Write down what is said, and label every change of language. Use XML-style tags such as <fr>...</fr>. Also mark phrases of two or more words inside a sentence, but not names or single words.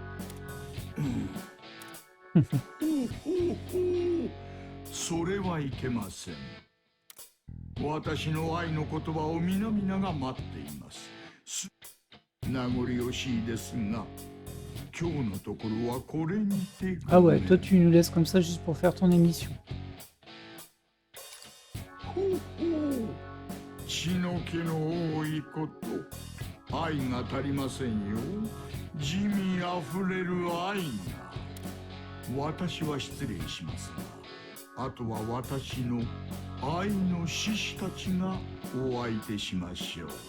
<ja>それはいけません。私の愛の言葉を皆々が待っています。名残惜しいですが、今日のところはこれにて。</ja> <fr>Ah ouais, toi tu nous laisses comme ça juste pour faire ton émission.</fr> <ja>血の気の多いこと、愛が足りませんよ。地味あふれる愛が。私は失礼しますが、あとは私の愛の獅子たちがお相手しましょう。</ja>